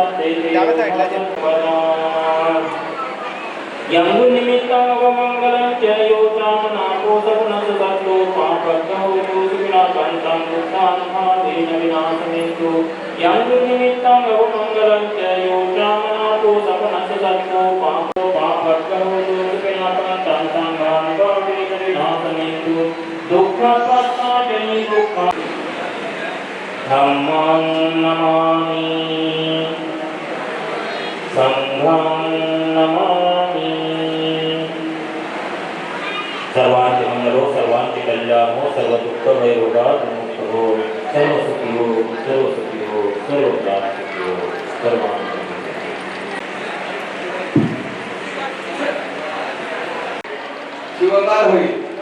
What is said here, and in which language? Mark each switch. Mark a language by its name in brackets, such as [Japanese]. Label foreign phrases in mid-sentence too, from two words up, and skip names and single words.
[Pali] सप्ते यंगु निमित्तं अवमंगलं च योचामनाको सगुणस्य सत्तो पापज्ञो सुविनाशन्तं बुद्धानुभावेन विनाशमेतु यंगु निमित्तं अवमंगलं च योचामनाको सगुणस्य सत्तो पापज्ञो सुविनाशन्तं बुद्धानुभावेन विनाशमेतु दुःखपत्ताजनि दुःखं धम्मं नमामि संघं नमामि [Marathi] सर्वांचे मंगलो सर्वांचे कल्याण हो सर्व दुःख वैरोगात मुक्त हो सर्व सुखी हो सर्व सुखी हो सर्व प्राण सुखी हो सर्वांचे शिवकार होईल